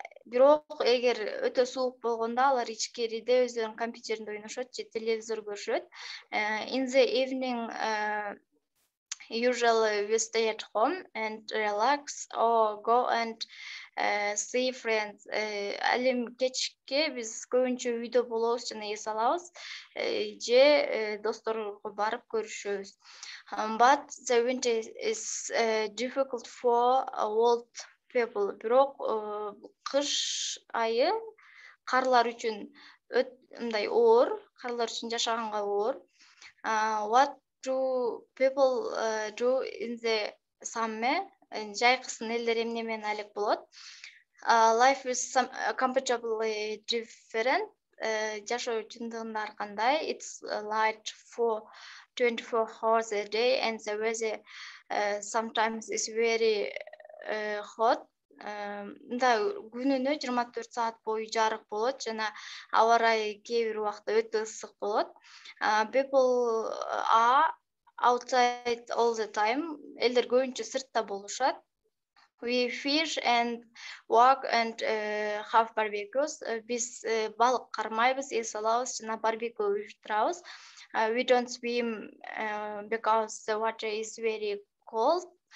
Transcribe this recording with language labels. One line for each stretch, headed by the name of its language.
Kyrgyz: Бирок эгер өтө суук болгондо алар ичкериде өздөрүнүн компьютеринде ойношот же телевизор көрүшөт.
English: In the evening usually we stay at home and relax or go and see friends.
Kyrgyz: Ал эми кечке биз көбүнчө үйдө болобуз жана эс алабыз же досторго барып көрүшөбүз.
English: But the winter is difficult for old people.
Kyrgyz: Бирок кыш айы карлар үчүн мындай оор, карлар үчүн жашаганга оор.
English: What do people do in the summer?
Kyrgyz: Жайкысын элдер эмне менен алек болот?
English: Life is comparatively different.
Kyrgyz: Жашоо чындыгында ар кандай.
English: It's light for 24 hours a day and the weather sometimes is very hot.
Kyrgyz: Мында күнүнө 24 саат бою жарык болот жана аба ырайы кээ бир убакта өтө ысык болот.
English: People are outside all the time.
Kyrgyz: Элдер көбүнчө сыртта болушат.
English: We fish and walk and have barbecues.
Kyrgyz: Биз балык кармайбыз, эс алабыз жана барбекю уюштурабыз.
English: We don't swim because the water is very cold.